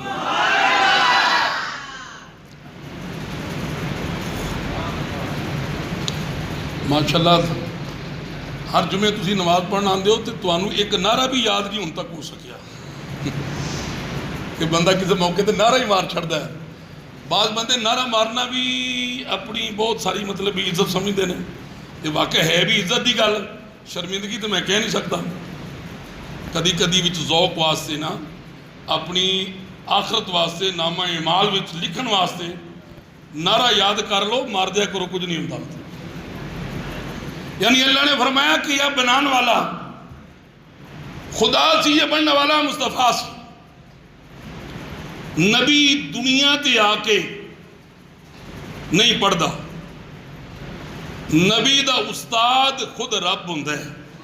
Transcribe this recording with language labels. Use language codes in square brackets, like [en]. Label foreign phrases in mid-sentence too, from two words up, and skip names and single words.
[pa] ماشاءاللہ ہر جمعے تسی نماز پڑھنا آندے ہو تو تانوں ایک نعرہ بھی یاد نہیں ہن تک ہو سکیا کہ بندہ کسی موقع تے نعرہ ہی مار چھڑدا ہے. [ur] بعض بندے نعرہ مارنا بھی اپنی بہت ساری مطلب عزت سمجھتے ہیں. یہ واقع ہے بھی [pa] عزت دی گل، [ur] شرمندگی تو میں کہہ نہیں سکتا. [pa] کدی کدی وچ ذوق واسطے نا، اپنی آخرت واسطے، نامہ اعمال وچ لکھن واسطے نعرہ یاد کر لو، مار دیا کرو، [ur] کچھ نہیں ہوتا. یعنی اللہ نے فرمایا کہ [pa] یہ بنان والا خدا سی، یہ بننے والا مصطفیٰ سی. نبی دنیا تے آ کے نہیں پڑھدا، نبی دا استاد خود رب ہوندا ہے.